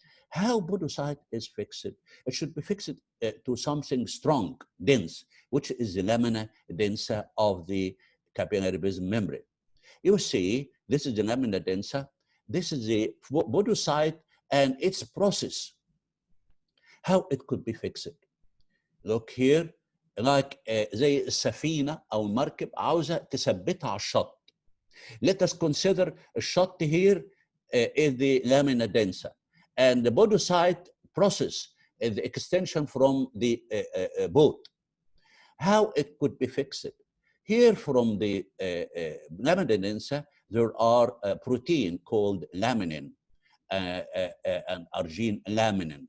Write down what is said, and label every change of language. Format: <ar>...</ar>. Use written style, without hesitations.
<en>How podocyte is fixed? It should be fixed to something strong, dense, which is the lamina densa of the capillary plasma membrane. You see, this is the lamina densa. This is the podocyte and its process. How it could be fixed? Look here, like</en> <ar>زي السفينة أو المركب عاوزة تثبتها على الشط.</ar> <en>Let us consider الشط here is the lamina densa. And the podocyte process is the extension from the boat. How it could be fixed? Here from the lamina densa, there are a protein called laminin and argine laminin.</en>